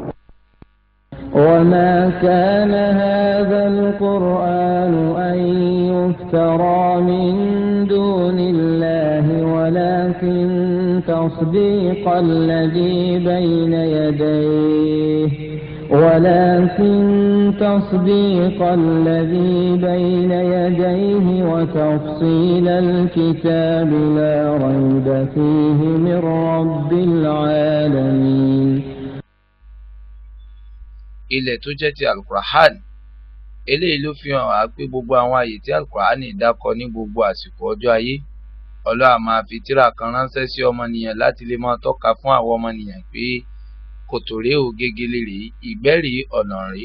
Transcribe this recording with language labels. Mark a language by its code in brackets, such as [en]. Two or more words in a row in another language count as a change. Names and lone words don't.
[ar] وما كان هذا القرآن أن يفترى من دون الله ولكن تصديق الذي بين يديه وتفصيل الكتاب لا ريب فيه من رب العالمين. [yo] ilẹ̀ tó jẹ́ ti alukur'an eléyìí ló fi hàn wá pé gbogbo àwọn àyè tí alukur'an dákọ ní gbogbo àsìkò ọjọ́ ayé Ọlọ́run máa fi tírà kan ránṣẹ́ sí ọmọnìyàn láti lè máa tọ́ka fún àwọn ọmọnìyàn pé kòtò rèé o, gegele rèé, ìgbẹ́ rèé, ọ̀nà rèé.